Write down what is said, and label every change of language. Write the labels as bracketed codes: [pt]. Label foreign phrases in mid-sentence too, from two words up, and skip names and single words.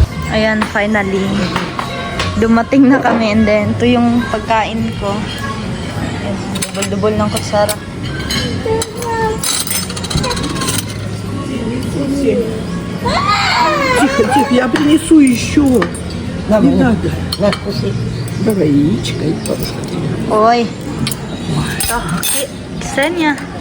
[tl] Ayan, finally. Dumating na kami and then ito yung pagkain ko. Ayan, dubol-dubol ng kutsara. [ru] Тихо, тихо, я принесу еще. Не надо. Давай яичко и бабушка тебе. Ой. Ксения.